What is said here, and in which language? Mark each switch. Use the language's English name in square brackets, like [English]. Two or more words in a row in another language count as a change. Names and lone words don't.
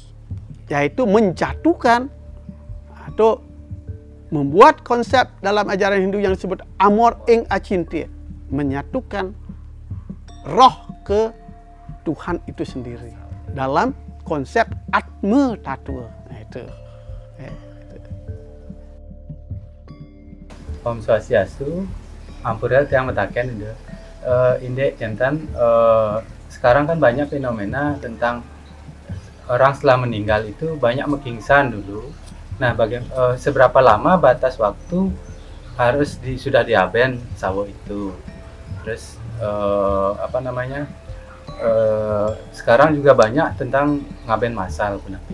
[Indonesian] Yaitu menjatuhkan atau membuat konsep dalam ajaran Hindu yang disebut amor ing acintya, menyatukan roh ke Tuhan itu sendiri dalam konsep atma tattva. Nah, itu. [Balinese] Om Swastiastu, ampura tiang metaken itu. [Indonesian] Indek jantan sekarang kan banyak fenomena tentang orang setelah meninggal itu banyak mekingsan dulu. Nah, seberapa lama batas waktu harus sudah diaben sawo itu? Terus sekarang juga banyak tentang ngaben massal, kenapa?